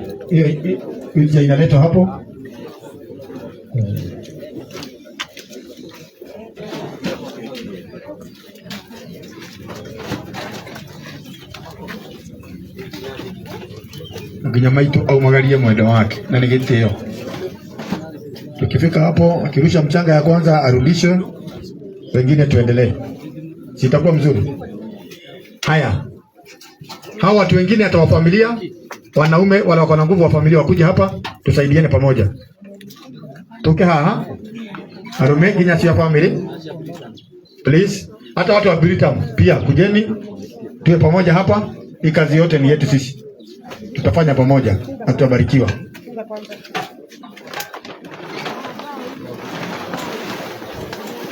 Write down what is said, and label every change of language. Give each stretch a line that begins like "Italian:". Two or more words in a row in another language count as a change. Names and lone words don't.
Swahili: Hiyo inaletwa hapo.
Kikuyu: Nginya maitu au magarie mwendo wake na nigitio.
Swahili: Tukifika hapo akirusha mchanga ya kwanza arudishe, wengine tuendelee. Sitakuwa mzuri. Haya. Hawa watu wengine hata wa familia, wanaume wala wako na nguvu wa familia wakuja hapa tusaidiane pamoja.
Kikuyu: Toke haha. Arume ginya cia family.
Swahili: Please. Hata watu wa Britam pia kujeni tuwe pamoja hapa. Hii kazi yote ni yetu sisi. Tutafanya pamoja na tutabarikiwa. Haya, tutaenda na mpangilio.